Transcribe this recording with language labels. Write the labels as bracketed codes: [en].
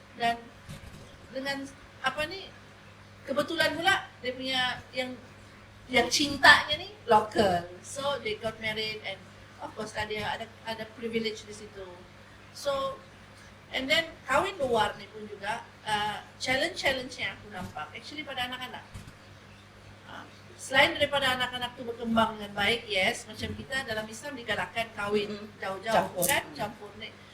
[ms] Dan dengan kebetulan pula dia punya yang cintanya ni local. [en] So they got married and of course lah [ms] dia ada privilege di situ. So and then kahwin luar ni pun juga challenge yang aku nampak actually pada anak-anak. Selain daripada anak-anak tu berkembang dengan baik, yes, macam kita dalam Islam digalakkan kahwin jauh-jauh kan, campur ni.